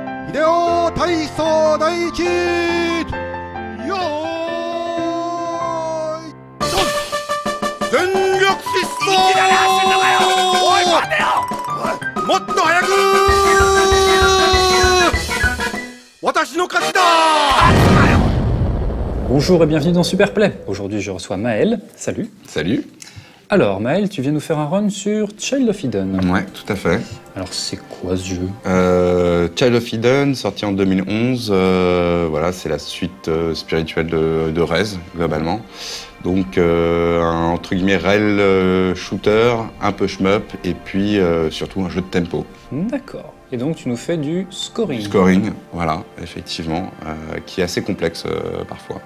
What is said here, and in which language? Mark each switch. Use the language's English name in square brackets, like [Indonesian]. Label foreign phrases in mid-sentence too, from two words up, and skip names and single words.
[Japanese] ビデオ体操第一よーいドン全力疾走いきなり走んのかよおい待てよおいもっと早く私の勝ちだ [French] Bonjour et bienvenue dans Superplay. Aujourd'hui, je reçois Maël. Salut. Salut. Alors, Maël, tu viens nous faire un run sur Child of Eden. Ouais, tout à fait. Alors, c'est quoi ce jeu? Child of Eden, sorti en 2011. Voilà, c'est la suite spirituelle de Rez, globalement. Donc, un entre guillemets [English] rail shooter, [French] un peu shmup, et puis surtout un jeu de tempo. D'accord. Et donc, tu nous fais du scoring. Scoring, voilà, effectivement, qui est assez complexe parfois.